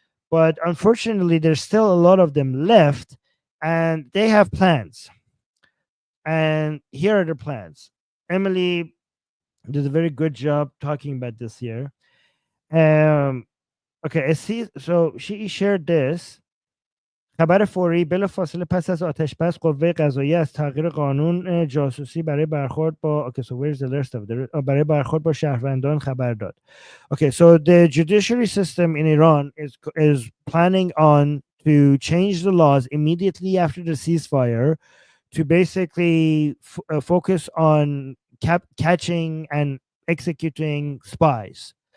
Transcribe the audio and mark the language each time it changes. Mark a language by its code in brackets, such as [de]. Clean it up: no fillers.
[en] But unfortunately, there's still a lot of them left, and they have plans. And here are the plans. Emily did a very good job talking about this here. Okay, I see. So she shared this. [fa] خبر فوری بلافاصله پس از آتش بس قوه قضاییه از تغییر قانون جاسوسی برای برخورد با برای برخورد با شهروندان خبر داد. [en] Okay, so the judiciary system in Iran is planning on to change the laws immediately after the ceasefire to basically focus on catching and executing spies.